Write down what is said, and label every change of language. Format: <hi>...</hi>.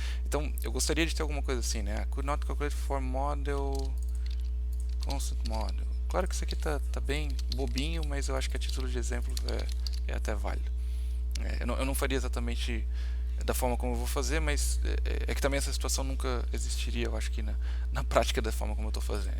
<pt>Então eu gostaria de ter alguma coisa assim, né?</pt> <en>Could not calculate for model constant model.</en> <pt>Claro que isso aqui tá bem bobinho, mas eu acho que a título de exemplo é até válido. Eu não faria exatamente da forma como eu vou fazer, mas é que também essa situação nunca existiria, eu acho que na prática da forma como eu estou fazendo.</pt>